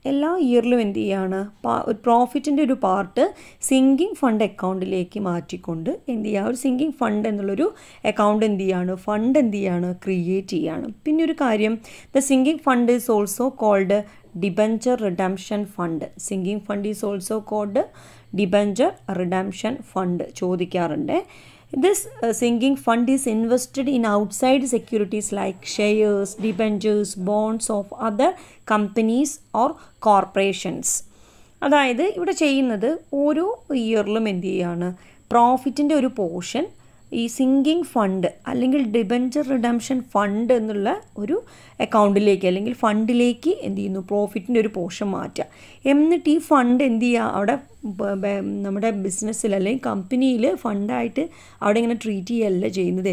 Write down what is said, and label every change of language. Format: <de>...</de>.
<ml>എല്ലാ ഇയറിലും എന്ത് ചെയ്യാണ്, ഒരു പ്രോഫിറ്റിൻ്റെ ഒരു പാർട്ട് സിങ്കിങ് ഫണ്ട് അക്കൗണ്ടിലേക്ക് മാറ്റിക്കൊണ്ട് എന്ത് ചെയ്യുക, ഒരു സിങ്കിങ് ഫണ്ട് എന്നുള്ളൊരു അക്കൗണ്ട് എന്ത് ചെയ്യാണ്, ഫണ്ട് എന്ത് ചെയ്യാണ്, ക്രിയേറ്റ് ചെയ്യാണ്. പിന്നെ ഒരു കാര്യം,</ml> <en>The sinking fund is also called debenture redemption fund. Sinking fund is also called debenture redemption fund</en> <ml>ചോദിക്കാറുണ്ട്.</ml> <en>This sinking fund is invested in outside securities like shares, debentures, bonds of other companies or corporations.</en> <ml>അതായത് ഇവിടെ ചെയ്യുന്നത് ഓരോ ഇയറിലും എന്ത് ചെയ്യാണ്, പ്രോഫിറ്റിൻ്റെ ഒരു portion ഈ sinking fund അല്ലെങ്കിൽ ഡിബെഞ്ചർ റിഡംഷൻ ഫണ്ട് എന്നുള്ള ഒരു അക്കൗണ്ടിലേക്ക് അല്ലെങ്കിൽ ഫണ്ടിലേക്ക് എന്ത് ചെയ്യുന്നു, പ്രോഫിറ്റിൻ്റെ ഒരു പോർഷൻ മാറ്റുക. എന്നിട്ട് ഈ ഫണ്ട് എന്ത് ചെയ്യുക, അവിടെ നമ്മുടെ ബിസിനസ്സിൽ അല്ലെങ്കിൽ കമ്പനിയിൽ ഫണ്ടായിട്ട് അവിടെ ഇങ്ങനെ ട്രീറ്റ് ചെയ്യുകയല്ല ചെയ്യുന്നത്.</ml>